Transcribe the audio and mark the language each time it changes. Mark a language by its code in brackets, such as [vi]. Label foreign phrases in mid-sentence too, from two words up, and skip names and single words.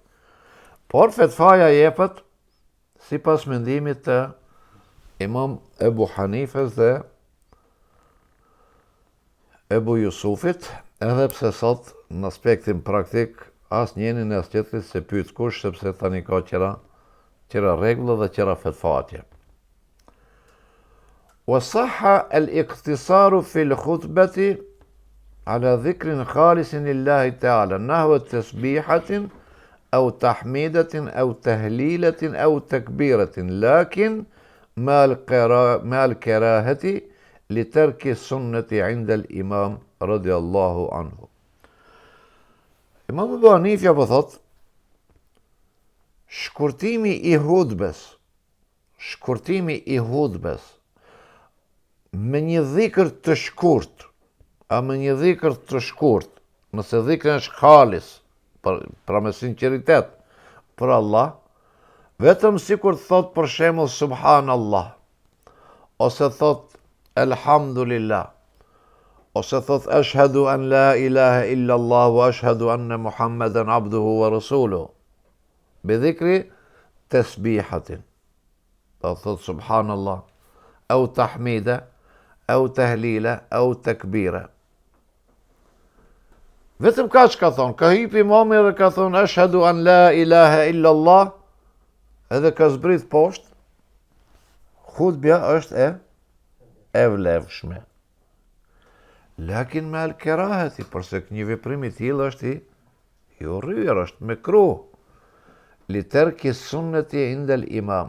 [sq] Por fetfaja jepet sipas mendimit të Imam Ebu Hanifës dhe Ebu Jusufit, edhe pse sot në aspektin praktik as njeni në as tjetrit se pyet kush, sepse tani ka qëra rregulla dhe qëra fetfatje. [ar] وصح الاقتصار في الخطبة على ذكر خالص لله تعالى نحو تسبيحة أو تحميدة أو تهليلة أو تكبيرة لكن مع الكراهة لترك السنة عند الإمام رضي الله عنه. [sq] Imam Ebu Hanifja po thot, shkurtimi i hutbes me një dhikër të shkurt, me një dhikër të shkurt, nëse dhikër është khalis, pra me sinceritet për Allah, vetëm sikur thot për shembull subhanallah, ose thot elhamdulillah, ose thot [ar] أشهد أن لا إله إلا الله وأشهد أن محمدا عبده ورسوله, بذكر تسبيحة, [sq] thot subhanallah, [ar] أو تحميدة أو تهليلة أو تكبيرة. [sq] Vetëm ka që ka thonë, ka hip imami dhe ka thonë, [ar] أشهد أن لا إله إلا الله, [sq] edhe ka zbrit poshtë, hutbja është e vlefshme. Lakin me al-keraheti, përse një veprim i tillë është i urryer, është mekruh. [ar] لترك السنة عند الإمام.